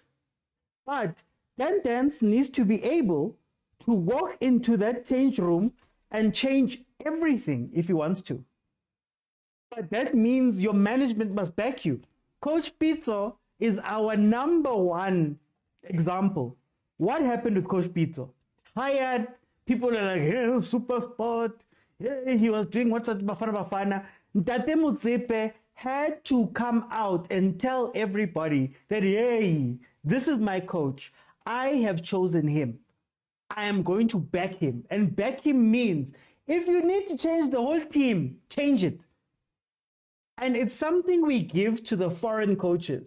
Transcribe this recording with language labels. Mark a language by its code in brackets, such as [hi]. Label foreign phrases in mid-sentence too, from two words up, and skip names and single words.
[en] But Sundowns needs to be able to walk into that change room and change everything if he wants to. But that means your management must back you. Coach Pitso is our number one example. What happened with Coach Pitso? Hired, people are like, hey, supersport. Hey, he was doing what bafana. Ntate Motsepe had to come out and tell everybody that, hey, this is my coach. I have chosen him. I am going to back him. And back him means if you need to change the whole team, change it. And it's something we give to the foreign coaches.